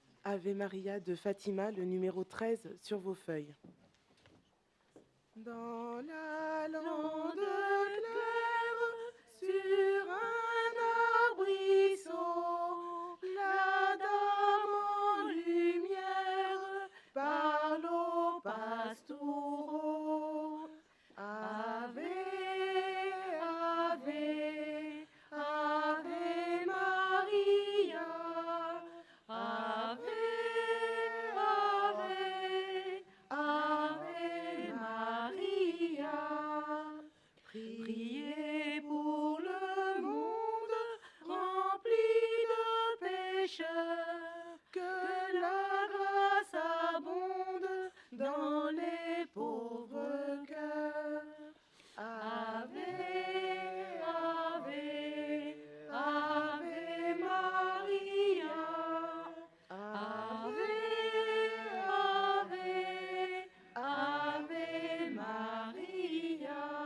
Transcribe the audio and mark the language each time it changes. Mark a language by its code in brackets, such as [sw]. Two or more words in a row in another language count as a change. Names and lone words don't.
[fr] Ave Maria de Fatima, le numéro 13 sur vos feuilles. Dans la lande claire, sur un arbrisseau, la dame en lumière parle aux pastoureaux. [la] Ave, Ave, Ave Maria, Ave, Ave, Ave Maria. [fr] Priez pour le monde rempli de pécheurs, que la grâce abonde dans les pauvres cœurs. [la] Ave, Ave, Ave Maria, Ave, Ave, Ave Maria.